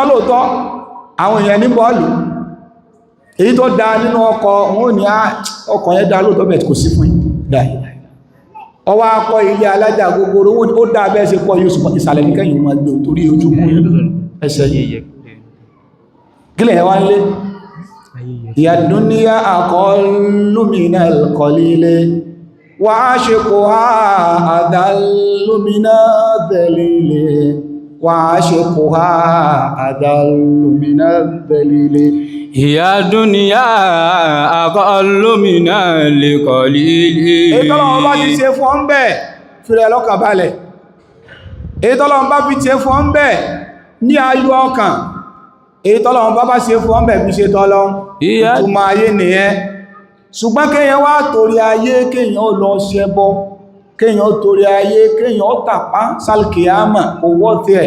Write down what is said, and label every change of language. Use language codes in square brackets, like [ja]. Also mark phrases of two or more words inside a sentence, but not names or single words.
[yo] lóòótọ́ àwọn èèyàn ní bọ́ọ̀lù èyí tó dá nínú ọkọ̀ wọn ní ọkọ̀ yẹn dá lóòótọ́ bẹ̀ẹ̀ kò sí fún dáì ọwọ́ akọ́ ilé alájà gogoro ó dá bẹ́ẹ̀ ṣe pọ̀ yóò ṣùgbọ́n ìsàlẹ̀ ní kẹ́yìn wọn gbé torí ojú ẹsẹ̀ yìí kílẹ̀ wá lé ìyàdúnníyà [ar] أقل قليل وعاشقها أذل ذليل وعاشقها أذل من الذليل هي الدنيا أقل من القليل [yo] èyí tọ́lọ́run bá ti ṣe fún ọ́n bẹ́ẹ̀ fìrẹ̀ lọ́kàn balẹ̀ èyí tọ́lọ́run bá fi ṣe fún ọ́n bẹ́ẹ̀ ní ayọ̀ ọkàn èyí tọ́lọ́run bá ṣe fún ọ́n bẹ́ẹ̀ fi ṣe tọ́lọ́run ìtumọ̀ ayé nìyẹn ṣùgbọ́n kéèyàn wá torí ayé kéèyàn ó lọ ṣẹbọ kéèyàn torí ayé kéèyàn tàpá sálkìyàmà owó tí ẹ̀